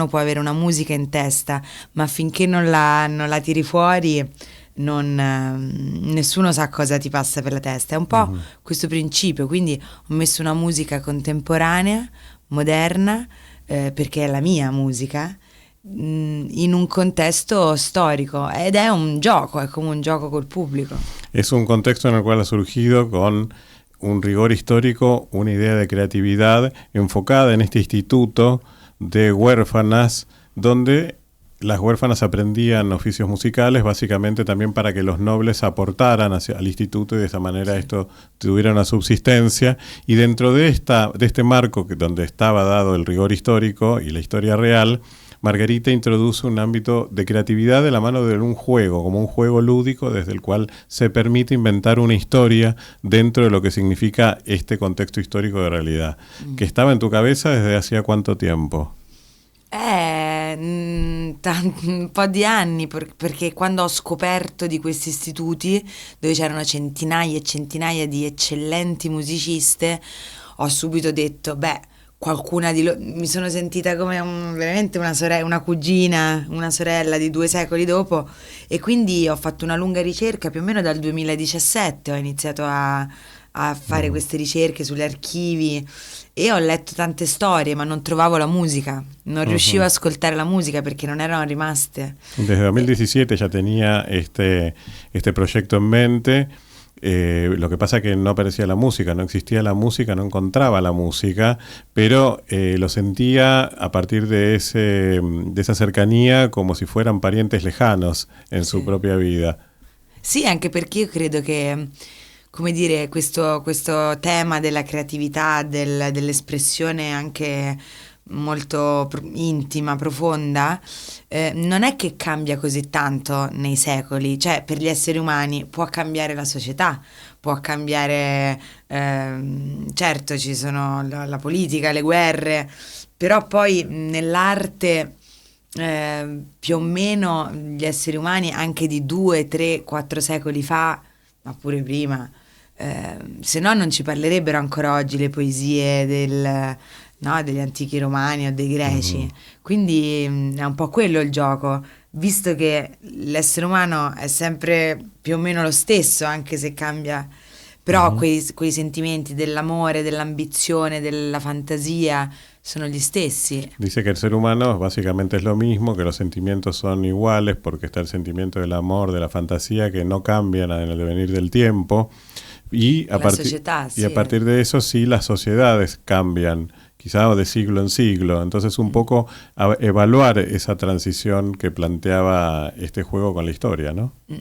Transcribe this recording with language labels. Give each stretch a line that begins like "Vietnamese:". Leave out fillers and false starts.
Italian: Uno può avere una musica in testa, ma finché non la tiri fuori nessuno sa cosa ti passa per la testa. È un po' questo principio, quindi ho messo una musica contemporanea, moderna, perché è la mia musica, in un contesto storico, ed è un gioco, è come un gioco col pubblico.
Spanish: Es un contexto en el cual ha surgido con un rigor histórico, una idea de creatividad enfocada en este instituto de huérfanas, donde las huérfanas aprendían oficios musicales, básicamente también para que los nobles aportaran al instituto y de esta manera esto tuviera una subsistencia. Y dentro de este marco donde estaba dado el rigor histórico y la historia real, Margarita introduce un ámbito de creatividad de la mano de un juego, como un juego lúdico desde el cual se permite inventar una historia dentro de lo que significa este contexto histórico de realidad. ¿Que estaba en tu cabeza desde hacía cuánto tiempo?
Italian: Un po' di anni, perché quando ho scoperto di questi istituti dove c'erano centinaia e centinaia di eccellenti musiciste, ho subito detto, qualcuna di loro, mi sono sentita come veramente una cugina, una sorella di 2 secoli dopo, e quindi ho fatto una lunga ricerca, più o meno dal 2017 ho iniziato a fare queste ricerche sugli archivi, e ho letto tante storie, ma non trovavo la musica, non riuscivo a ascoltare la musica perché non erano rimaste.
Spanish: Desde 2017 ya tenía este proyecto en mente. Lo que pasa es que no aparecía la música, no existía la música, no encontraba la música, pero lo sentía a partir de esa cercanía come si fueran parientes lejanos
Italian: in sua propria vita. Sì, anche perché io credo che, come dire, questo tema della creatività, dell'espressione anche molto intima, profonda, non è che cambia così tanto nei secoli, cioè per gli esseri umani può cambiare la società, può cambiare, certo ci sono la politica, le guerre, però poi nell'arte più o meno gli esseri umani anche di 2, 3, 4 secoli fa, ma pure prima, se no non ci parlerebbero ancora oggi le poesie degli antichi romani o dei greci. Quindi è un po' quello il gioco, visto che l'essere umano è sempre più o meno lo stesso, anche se cambia, però quei sentimenti dell'amore, dell'ambizione, della fantasia sono gli stessi.
Spanish: Dice que el ser humano básicamente es lo mismo, que los sentimientos son iguales porque está el sentimiento del amor, de la fantasía, que no cambian en el devenir del tiempo. Y a partir de eso sí las sociedades cambian, quizá de siglo en siglo. Entonces un poco evaluar esa transición que planteaba este juego con la historia, ¿no?